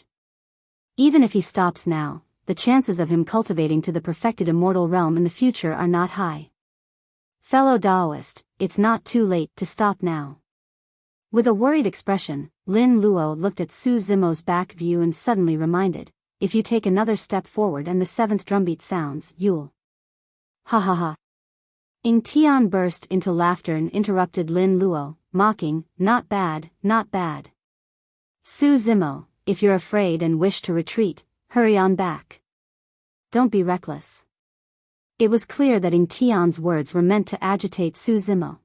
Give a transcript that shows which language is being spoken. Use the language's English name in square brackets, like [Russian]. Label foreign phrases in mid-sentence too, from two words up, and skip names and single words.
[English] Even if he stops now, the chances of him cultivating to the perfected immortal realm in the future are not high. Fellow Taoist, it's not too late to stop now. With a worried expression, Lin Luo looked at Su Zimo's back view and suddenly reminded, if you take another step forward and the seventh drumbeat sounds, you'll. Ha ha ha. Ying Tian burst into laughter and interrupted Lin Luo, mocking, not bad, not bad. Su Zimo, if you're afraid and wish to retreat, hurry on back. Don't be reckless. It was clear that Ying Tian's words were meant to agitate Su Zimo.